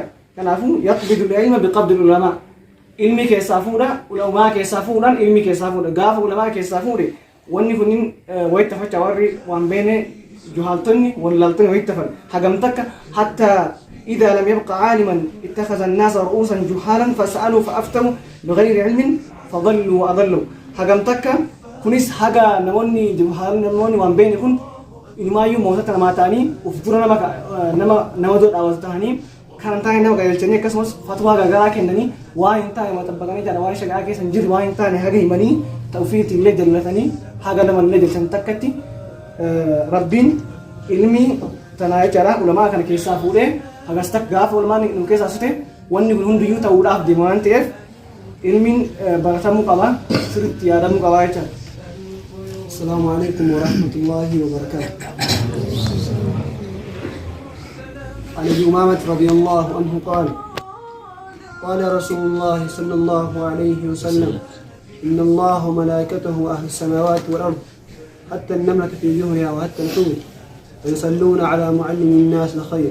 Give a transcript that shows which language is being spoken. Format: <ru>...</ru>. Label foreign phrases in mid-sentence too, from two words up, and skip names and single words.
<om>Kanaafuu</om> <ar>يقبض العلم بقبض العلماء</ar> <om>ilmi keessaa fuudha ulamaa keessaa fuudhan ilmi keessaa fuudha gaafa ulamaa keessaa fuudhe wanni kunniin wayitti tafachaa warri waan beene juhaaltonni wallaaltonni wayitti tafan hagam takka hatta</om> <ar>إذا لم يبقى عالما اتخذ الناس رؤوسا جهالا فسألوا فأفتوا بغير علم فضلوا وأضلوا</ar> <om>hagam takka kunis haga namoonni juhaal namoonni waan beene kun ilmaayyuu mootota namaa ta'anii uf dura nama doodhaawwatu ta'anii kan taa'ee nama qajeelchanii akkasumas fatwaa garaagaraa kennanii waa hin taane maxabbaqanii jala waan shagaa keessa hin jiru waa hin taane haga himanii ta'ufiitti illee jallatanii haga namallee jalchan takkatti rabbiin ilmi tanaa jechaadha ulamaa kana keessaa fuudhee hagas takka gaafa ulamaan nu keessaa sute wanni kun hundiyyuu ta'uudhaaf deema waan ta'eef ilmiin baratamuu qaba sirriitti yaadamuu qaba jechaadha.</om> <ar>السلام عليكم ورحمة الله وبركاته. عن ابي امامه رضي الله عنه قال قال رسول الله صلى الله عليه وسلم ان الله وملائكته واهل السماوات والارض حتى النمله في جهرها وحتى الحوت ويصلون على معلم الناس الخير.</ar>